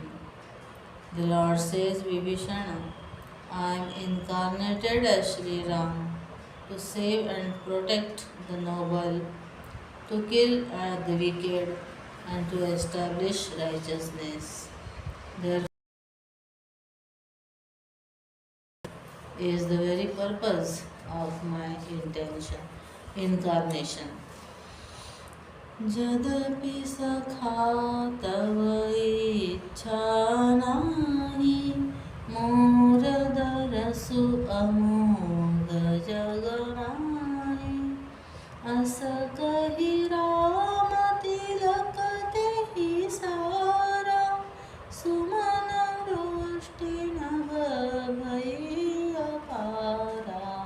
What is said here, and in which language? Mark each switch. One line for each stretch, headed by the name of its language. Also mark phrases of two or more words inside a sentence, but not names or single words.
English: The Lord says, Vibhishana, I am incarnated as Sri Ram to save and protect the noble, to kill the wicked, and to establish righteousness. There is the very purpose of my incarnation.
Hindi: यद्यपि सखा तव इच्छा नाही मोर दरसु अमोघ जग माही अस कही राम तिलक तेहि सारा सुमन वृष्टि नभ भई अपारा